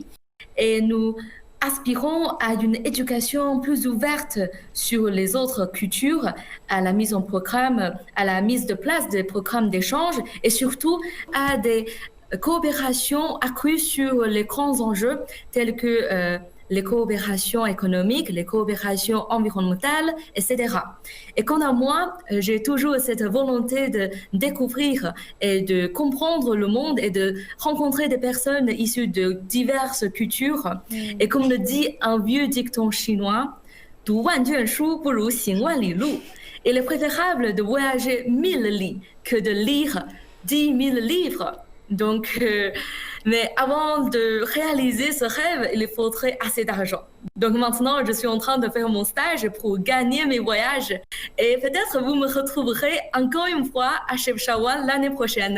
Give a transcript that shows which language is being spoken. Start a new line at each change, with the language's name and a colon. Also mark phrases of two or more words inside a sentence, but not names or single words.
French: Et nous aspirons à une éducation plus ouverte sur les autres cultures, à la mise en programme, à la mise de place des programmes d'échange et surtout à des coopérations accrues sur les grands enjeux tels que les coopérations économiques, les coopérations environnementales, etc. Et quant à moi, j'ai toujours cette volonté de découvrir et de comprendre le monde et de rencontrer des personnes issues de diverses cultures. Et comme le dit un vieux dicton chinois, «
Chinese: 读万卷书不如行万里路。」
French: Il est préférable de voyager 1000 lits que de lire 10 000 livres. Donc, mais avant de réaliser ce rêve, il faudrait assez d'argent. Donc maintenant, je suis en train de faire mon stage pour gagner mes voyages. Et peut-être vous me retrouverez encore une fois à Chefchaouen l'année prochaine.